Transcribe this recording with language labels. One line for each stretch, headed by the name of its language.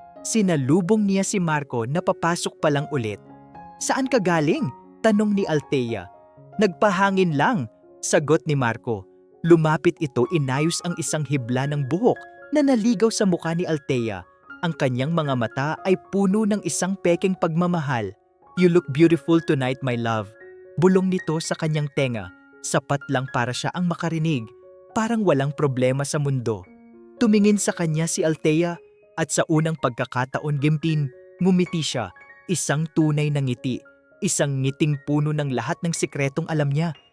Filipino: Sinalubong niya si Marco na papasok pa lang ulit. Saan ka galing? Tanong ni Althea. Nagpahangin lang, sagot ni Marco. Lumapit ito, inayos ang isang hibla ng buhok na naligaw sa mukha ni Althea. Ang kanyang mga mata ay puno ng isang pekeng pagmamahal.
English: You look beautiful tonight, my love.
Filipino: Bulong nito sa kanyang tenga. Sapat lang para siya ang makarinig. Parang walang problema sa mundo. Tumingin sa kanya si Althea at sa unang pagkakataon ngumiti siya. Isang tunay na ngiti. Isang ngiting puno ng lahat ng sikretong alam niya.